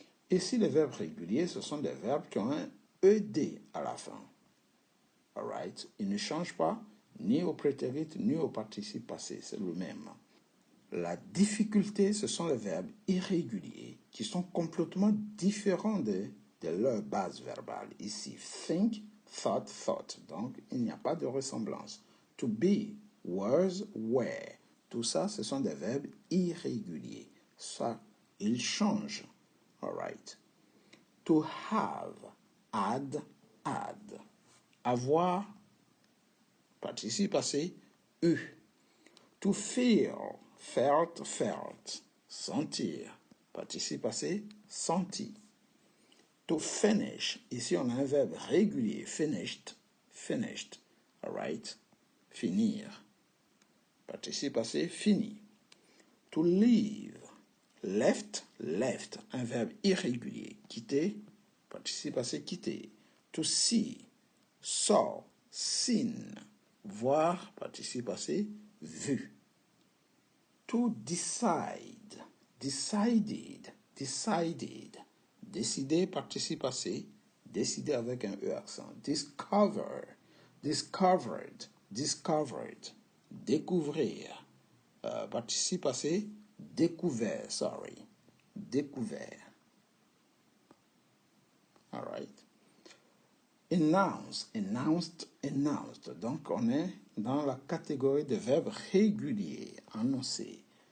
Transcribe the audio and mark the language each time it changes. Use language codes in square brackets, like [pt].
[fr] Ici, les verbes réguliers, ce sont des verbes qui ont un ED à la fin. All right, ils ne changent pas ni au prétérit ni au participe passé, c'est le même. La difficulté, ce sont les verbes irréguliers qui sont complètement différents de leur base verbale. [en] Ici, think, thought, thought. [fr] Donc, il n'y a pas de ressemblance. [en] To be, was, were. [fr] Tout ça, ce sont des verbes irréguliers. Ça, ils changent. All right. [en] To have, had, had. [fr] Avoir, participe passé, eu. [en] To feel, felt, felt. [fr] Sentir, participe passé, senti. [en] To finish, [fr] ici on a un verbe régulier, [en] finished, finished. [fr] All right? Finir. Participe passé, fini. [en] To leave, left, left. [fr] Un verbe irrégulier, quitter, participe passé, quitter. [en] To see, saw, seen. [fr] Voir, participe passé, vu. [en] To decide, decided, decided. [fr] Décider, participe passé, décider avec un E accent. [en] Discover, discovered, discovered. [fr] Découvrir, participe passé, découvert, sorry. Découvert. [en] All right. Announce, announced, announced. [fr] Donc, on est dans la catégorie de verbes réguliers, annoncer.